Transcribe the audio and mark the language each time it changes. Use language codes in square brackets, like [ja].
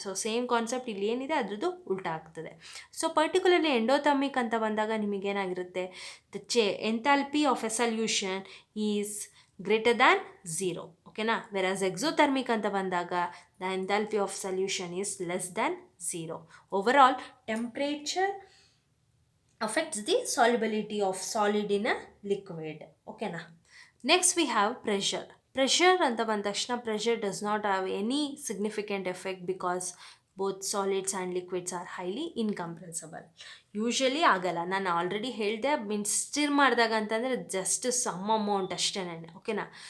[kn] So same concept ಇಲ್ಲಿ ಏನಿದೆ ಅದ್ರದ್ದು ಉಲ್ಟಾ ಆಗ್ತದೆ. ಸೊ ಪರ್ಟಿಕ್ಯುಲರ್ಲಿ ಎಂಡೋಥರ್ಮಿಕ್ ಅಂತ ಬಂದಾಗ ನಿಮಗೇನಾಗಿರುತ್ತೆ, [en] The enthalpy of a solution is greater than 0. [kn] ಓಕೆನಾ. [en] whereas exothermic [kn] ಅಂತ ಬಂದಾಗ [en] The enthalpy of solution is less than 0. Overall temperature affects the solubility of solid in a liquid. ಓಕೆನಾ. Next we have pressure. Pressure [kn] ಅಂತ ಬಂದ ತಕ್ಷಣ [en] Pressure does not have any significant effect because both solids and liquids are highly incompressible. [kn] Usually ಆಗಲ್ಲ. ನಾನು already ಹೇಳಿದೆ, means stir ಮಾಡಿದಾಗ ಅಂತಂದರೆ just some amount ಅಷ್ಟೇ. ಓಕೆನಾ.